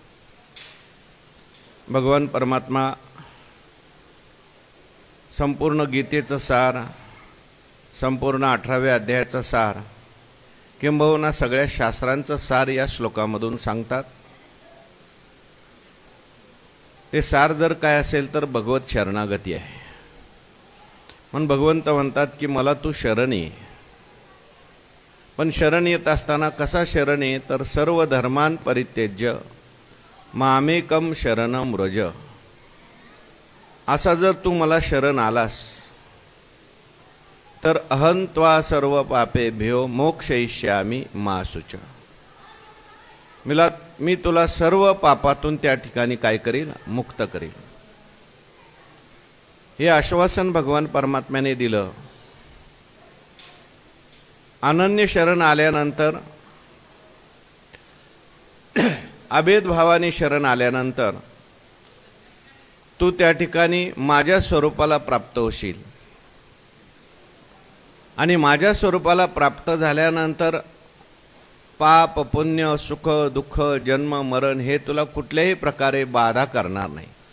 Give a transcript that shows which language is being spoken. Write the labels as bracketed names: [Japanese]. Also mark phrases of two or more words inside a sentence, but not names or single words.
[Marathi] भगवान परमात्मा संपूर्ण गीतेचं सार, संपूर्ण 18व्या अध्यायाचा सार, किंबहुना सगळ्या शास्त्रांचं सार या श्लोकामधून सांगतात। ते सार जर काय असेल तर भगवत शरणागती आहे। म्हणून भगवंत म्हणतात की मला तू शरण ये। पण शरण येत असताना कसा शरण ये तर [Sanskrit] सर्व धर्मान परित्यज्य मामेकम शरणम व्रज। [Marathi] असा जर तू मला शरण आलास तर [Sanskrit] अहं त्वा सर्व पापेभ्यो मोक्षयिष्यामि मा शुच। [Marathi] मी तुला सर्व पापातून त्या ठिकाणी काय करील, मुक्त करील। हे आश्वासन भगवान परमात्म्याने दिलं। अनन्य शरण आल्यानंतर, अभेद भावाने शरण आल्यानंतर तू त्या ठिकाणी माझ्या स्वरूपाला प्राप्त होशील आणि माझ्या स्वरूपाला प्राप्त झाल्यानंतर पाप पुण्य सुख दुःख जन्म मरण हे तुला कुठल्याही प्रकारे बाधा करणार नाही।